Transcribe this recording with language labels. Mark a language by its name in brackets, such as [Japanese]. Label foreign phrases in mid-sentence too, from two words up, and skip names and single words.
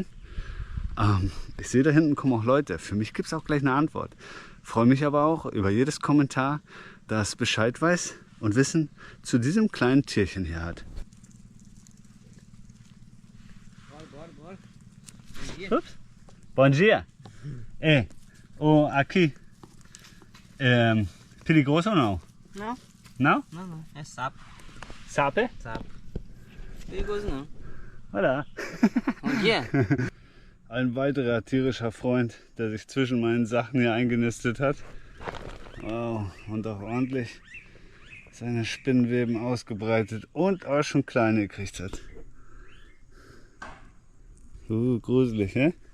[German] Ich sehe, da hinten kommen auch Leute. Für mich gibt es auch gleich eine Antwort. Freue mich aber auch über jedes Kommentar, das Bescheid weiß und Wissen zu diesem kleinen Tierchen hier hat. Ups. [Portuguese] Bom dia. Aqui. Perigoso ou não? Não. Não? Não, não. É sapo. Sape? Sapo. Perigoso não. Olha. Bom dia. [German] Ein weiterer tierischer Freund, der sich zwischen meinen Sachen hier eingenistet hat. Wow, und auch ordentlich seine Spinnenweben ausgebreitet und auch schon kleine gekriegt hat. Gruselig, ne?